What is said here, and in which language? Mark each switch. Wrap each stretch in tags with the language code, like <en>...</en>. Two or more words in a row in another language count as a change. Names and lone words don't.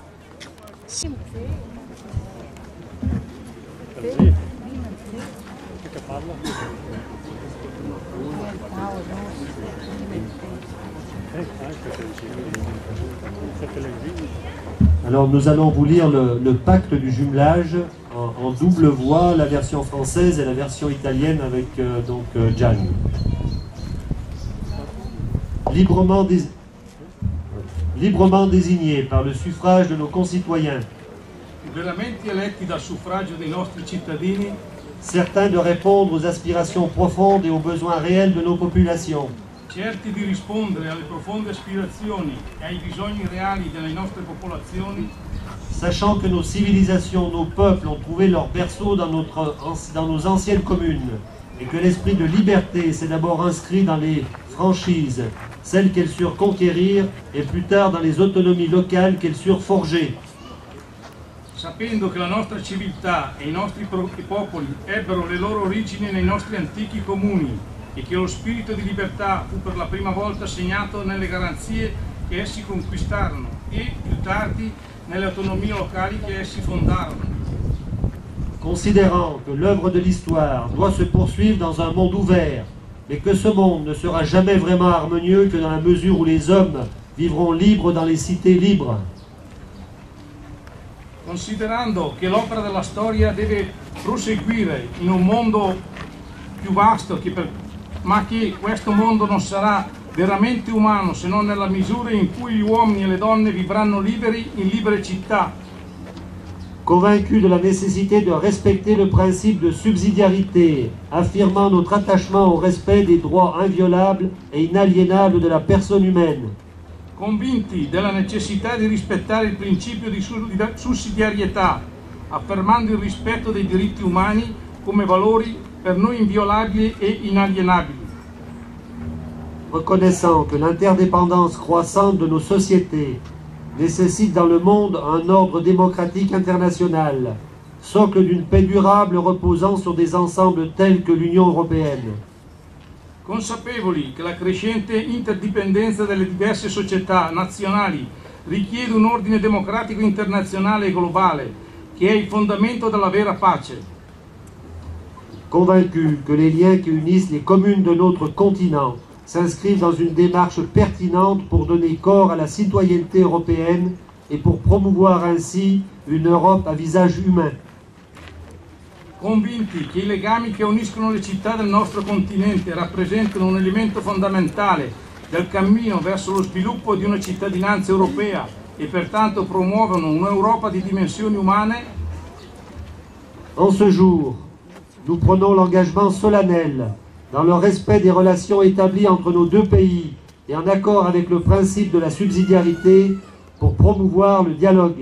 <fr>Alors nous allons vous lire le pacte du jumelage en double voix, la version française et la version italienne avec Gian. Librement désignés par le suffrage de nos concitoyens,</fr> <it>liberamente eletti dal suffragio dei nostri cittadini,</it> <fr>certains de répondre aux aspirations profondes et aux besoins réels de nos populations,</fr> <it>certi di rispondere alle profonde aspirazioni e ai bisogni reali delle nostre popolazioni,</it> <fr>sachant que nos civilisations, nos peuples ont trouvé leur berceau dans nos anciennes communes, et que l'esprit de liberté s'est d'abord inscrit dans les franchises, celles qu'elles surent conquérir, et plus tard dans les autonomies locales qu'elles surent forger.</fr> <it>sapendo che la nostra civiltà e i nostri popoli ebbero le loro origini nei nostri antichi comuni e che lo spirito di libertà fu per la prima volta segnato nelle garanzie che essi conquistarono e, più tardi, nelle autonomie locali che essi fondarono.</it> <fr>Considérant que l'œuvre de l'histoire doit se poursuivre dans un monde ouvert, mais que ce monde ne sera jamais vraiment harmonieux que dans la mesure où les hommes vivront libres dans les cités libres.</fr> <it>Considerando che l'opera della storia deve proseguire in un mondo più vasto, ma che questo mondo non sarà veramente umano se non nella misura in cui gli uomini e le donne vivranno liberi in libere città.</it> <fr>Convaincus de la nécessité de respecter le principe de subsidiarité, affirmant notre attachement au respect des droits inviolables et inaliénables de la personne humaine.</fr> <it>Convinti della necessità di rispettare il principio di sussidiarietà, affermando il rispetto dei diritti umani come valori per noi inviolabili e inalienabili.</it> <fr>Reconnaissant que l'interdépendance croissante de nos sociétés nécessite dans le monde un ordre démocratique international, socle d'une paix durable reposant sur des ensembles tels que l'Union européenne.</fr> <it>Consapevoli che la crescente interdipendenza delle diverse società nazionali richiede un ordine democratico internazionale e globale che è il fondamento della vera pace.</it> <fr>Convaincus que les liens qui unissent les communes de notre continent s'inscrivent dans une démarche pertinente pour donner corps à la citoyenneté européenne et pour promouvoir ainsi une Europe à visage humain.</fr> <it>Convinti che i legami che uniscono le città del nostro continente rappresentano un elemento fondamentale del cammino verso lo sviluppo di una cittadinanza europea e pertanto promuovono un'Europa di dimensioni umane.</it> <fr>En ce jour, nous prenons l'engagement solennel, dans le respect des relations établies entre nos deux pays et en accord avec le principe de la subsidiarité, pour promouvoir le dialogue.</fr>